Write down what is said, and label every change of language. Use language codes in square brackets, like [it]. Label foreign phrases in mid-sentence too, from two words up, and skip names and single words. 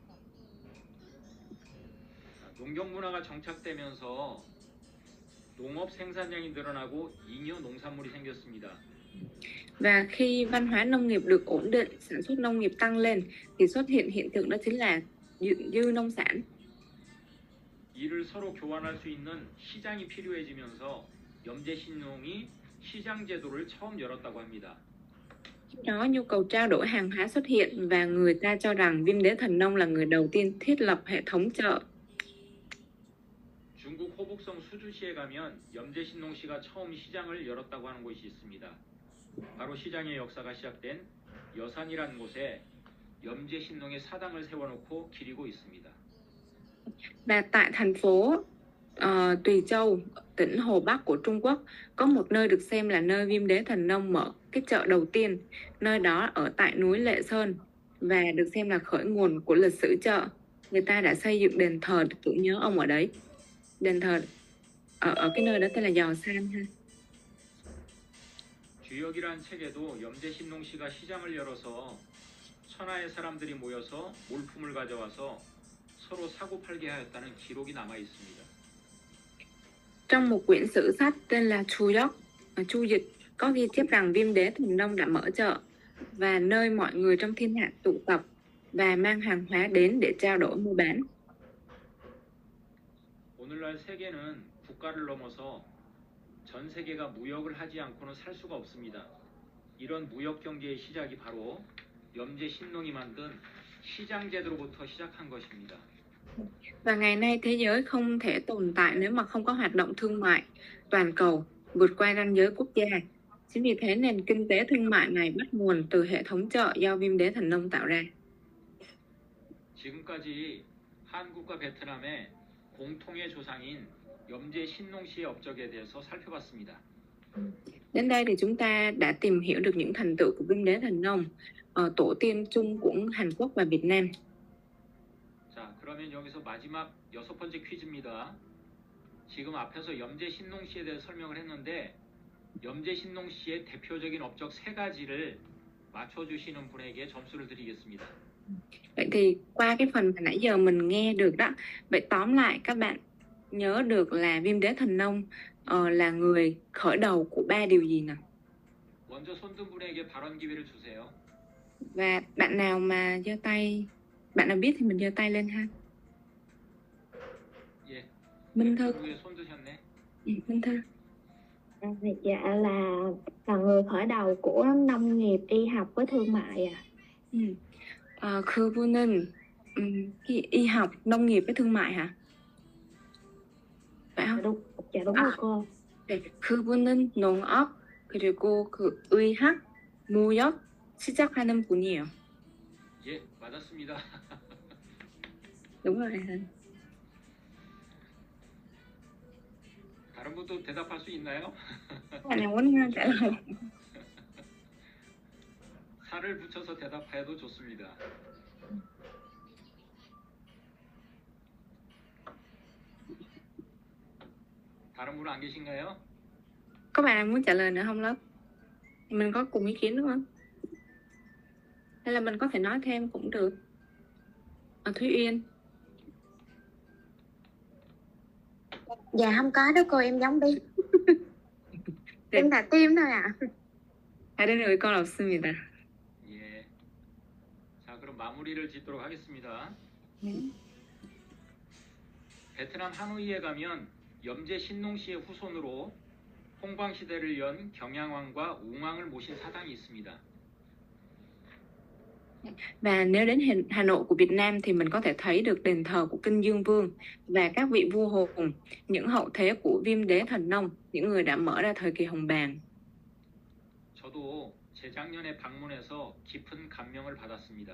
[ko] 농경 문화가 정착되면서 농업 생산량이 늘어나고 잉여 농산물이 생겼습니다. [vi] Và khi văn hóa nông nghiệp được ổn định, sản xuất nông nghiệp tăng lên thì xuất hiện hiện tượng đó chính là dư nông sản. [ko] 이를 서로 교환할 수 있는 시장이 필요해지면서 염제신농이 시장 제도를 처음 열었다고 합니다. [vi] Khi đó nhu cầu trao đổi hàng hóa xuất hiện và người ta cho rằng Viêm Đế Thần Nông là người đầu tiên thiết lập hệ thống chợ. [ko] 중국 호북성 수주시에 가면 염제신농시가 처음 시장을 열었다고 하는 곳이 있습니다. 바로 시장의 역사가 시작된 여산이라는 곳에 염제신농의 사당을 세워놓고 기리고 있습니다. [vi] Và tại thành phố Tùy Châu, tỉnh Hồ Bắc của Trung Quốc, có một nơi được xem là nơi Viêm Đế Thần Nông mở cái chợ đầu tiên. Nơi đó ở tại núi Lệ Sơn và được xem là khởi nguồn của lịch sử chợ. Người ta đã xây dựng đền thờ để tưởng nhớ ông ở đấy. Đền thờ ở cái nơi đó tên là Giò San ha. [ko] 주역이란 책에도 염제신농시가 시장을 열어서 천하의 사람들이 모여서 물품을 가져와서 서로 사고 팔게 하였다는 기록이 남아 있습니다. [vi] Trong một quyển sử sách tên là Chu Dịch có ghi chép rằng Viêm Đế Thần Nông đã mở chợ và nơi mọi người trong thiên hạ tụ tập và mang hàng hóa đến để trao đổi mua bán. [ko] 오늘날 세계는 국가를 넘어서 전 세계가 무역을 하지 않고는 살 수가 없습니다. 이런 무역 경제의 시작이 바로 염제신농이 만든 시장 제도로부터 시작한 것입니다. [vi] Và ngày nay thế giới không thể tồn tại nếu mà không có hoạt động thương mại toàn cầu vượt qua ranh giới quốc gia. Chính vì thế nền kinh tế thương mại này bắt nguồn từ hệ thống chợ do Viêm Đế Thần Nông tạo ra. [ko] 지금까지 한국과 베트남의 공통의 조상인 염제신농시의 업적에 대해서 살펴봤습니다. [vi] Đến đây thì chúng ta đã tìm hiểu được những thành tựu của Viêm Đế Thần Nông, tổ tiên chung của Hàn Quốc và Việt Nam. [ko] 자, 그러면 여기서 마지막 6번째 퀴즈입니다. 지금 앞에서 염제신농시에 대해 설명을 했는데 염제신농시의 대표적인 업적 3가지를 맞춰주시는 분에게 점수를 드리겠습니다. [vi] Vậy thì qua cái phần mà nãy giờ mình nghe được đó, vậy tóm lại các bạn nhớ được là Viêm Đế Thần Nông là người khởi đầu của 3 điều gì nào? [ko] 먼저 손든 분에게 발언 기회를 주세요. [vi] Và bạn nào mà giơ tay, bạn nào biết thì mình giơ tay lên ha. [ko] 예. Minh Thư. 누구의 손 드셨네? Minh Thư. [vi] Dạ là người khởi đầu của nông nghiệp, y học với thương mại ạ. 그분은 y học, nông nghiệp với thương mại hả? Phải không? Dạ đúng rồi cô. [ko] 네, 그분은 농업 그리고 의학, 무역 시작하는 분이에요. 예, 맞았습니다. [vi] Đúng rồi hả? [ko] 다른 분도 대답할 수 있나요? [vi] Bạn nào muốn trả lời? [ko] 살을 붙여서 대답해도 좋습니다. 다른 분은 안 계신가요? [vi] Có bạn nào muốn trả lời nữa không lớp? Mình có cùng ý kiến đúng không? Hay là mình có thể nói thêm cũng được. Thúy Uyên. Dạ không có đâu cô, em giống đi. Em là tim thôi ạ. [ko] 다른 의견 없습니다. 예. 자, 그럼 마무리를 짓도록 하겠습니다. 베트남 하노이에 가면 염제신농시의 후손으로 홍광시대를 연 경양왕과 웅왕을 모신 사당이 있습니다. [vi] Và nếu đến Hà Nội của Việt Nam thì mình có thể thấy được đền thờ của Kinh Dương Vương và các vị vua hùng, những hậu thế của Viêm Đế Thần Nông, những người đã mở ra thời kỳ hồng bàng. [ko] 저도 재작년에 방문해서 깊은 감명을 받았습니다.